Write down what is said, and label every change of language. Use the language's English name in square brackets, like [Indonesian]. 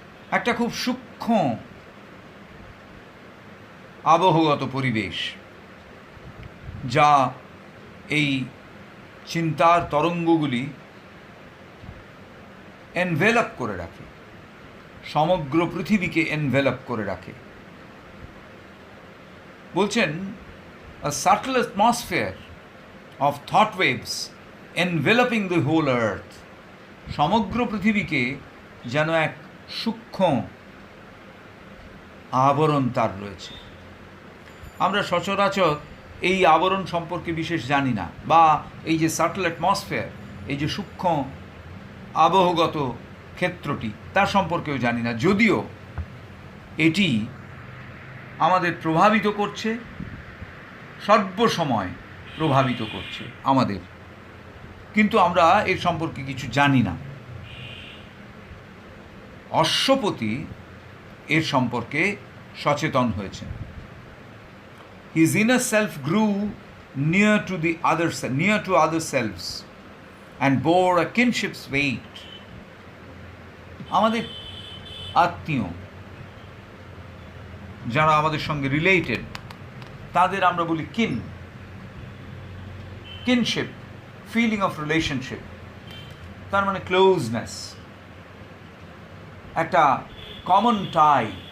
[Bangla] একটা খুব সূক্ষ্ম আবহগত পরিবেশ, যা এই চিন্তার তরঙ্গগুলি এনভেলপ করে রাখে, সমগ্র পৃথিবীকে এনভেলপ করে রাখে। [English] বলছেন, a subtle atmosphere of thought waves enveloping the whole earth, [Bangla] সমগ্র পৃথিবীকে যেন এক সূক্ষ্ম আবরণ তার রয়েছে। আমরা সচরাচর এই আবরণ সম্পর্কে বিশেষ জানি না, বা এই যে [English] subtle atmosphere, [Bangla] এই যে সূক্ষ্ম আবহগত ক্ষেত্রটি, তার সম্পর্কেও জানি না, যদিও এটি আমাদের প্রভাবিত করছে, সর্বসময় প্রভাবিত করছে আমাদের, কিন্তু আমরা এর সম্পর্কে কিছু জানি না। অশ্বপতি এর সম্পর্কে সচেতন হয়েছেন। [English] His inner self grew near to other selves and bore a kinship's weight. [Bangla] আমাদের আত্মীয় যারা আমাদের সঙ্গে রিলেটেড, তাদের আমরা বলি কিনশিপ, [English] feeling of relationship, [Bangla] তার মানে ক্লোজনেস, একটা কমন টাই।